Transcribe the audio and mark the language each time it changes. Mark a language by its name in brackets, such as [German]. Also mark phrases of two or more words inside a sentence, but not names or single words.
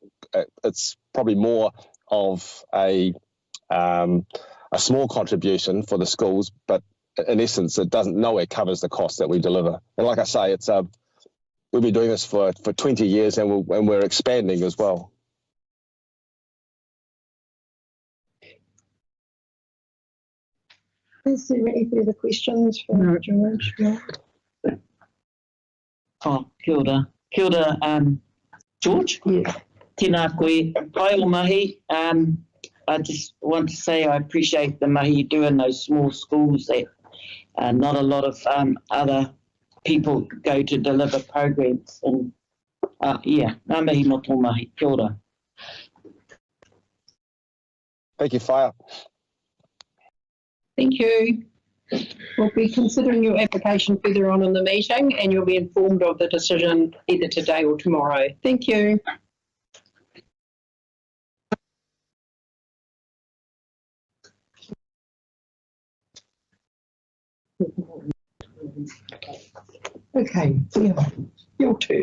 [English] It's probably more of a small contribution for the schools, but in essence, it nowhere covers the cost that we deliver. And like I say, we've been doing this for 20 years, and we're expanding as well. Is there any further questions for George? No. [Māori] Oh, kia ora. Kia ora, George? [English] Yeah. [Māori] Tēnā koe. Pai o mahi. [English] I just want to say I appreciate the mahi you do in those small schools that not a lot of other people go to deliver programs. [Māori] And ngā mihi no tō mahi. Kia ora. [English] Thank you, Whaia. Thank you. We'll be considering your application further on in the meeting, and you'll be informed of the decision either today or tomorrow. Thank you. Okay, yeah, your turn.